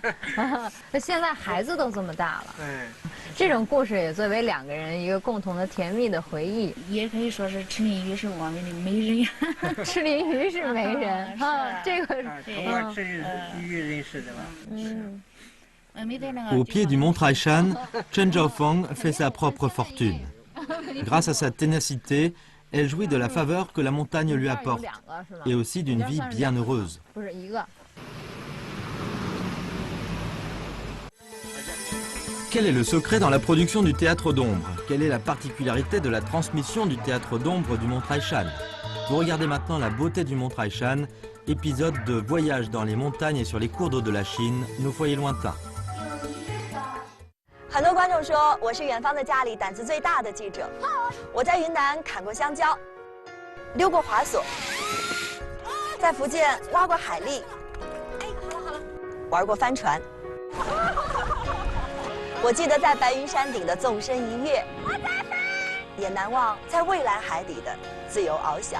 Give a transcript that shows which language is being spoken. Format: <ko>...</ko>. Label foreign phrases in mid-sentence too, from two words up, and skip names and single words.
<zh>那现在孩子都这么大了。这种故事也作为2个人一个共同的甜蜜的回忆。也可以说是赤鳞鱼是我们的媒人。赤鳞鱼是媒人啊，这个我赤鳞鱼认识的吧。</zh> <fr>Au pied du mont Taishan, Chen Zhaofeng fait sa propre fortune. Grâce à sa ténacité, elle jouit de la faveur que la montagne lui apporte et aussi d'une vie bien heureuse. Quel est le secret dans la production du théâtre d'ombre? Quelle est la particularité de la transmission du théâtre d'ombre du Mont Taishan? Vous regardez maintenant la beauté du Mont Taishan, épisode de Voyage dans les montagnes et sur les cours d'eau de la Chine, nos foyers lointains.</fr> <zh>很多观众说我是远方的家里胆子最大的记者。我在云南砍过香蕉，溜过滑索，在福建挖过海蛎，玩过帆船。我记得在白云山顶的纵身一跃，也难忘在蔚蓝海底的自由翱翔。</zh>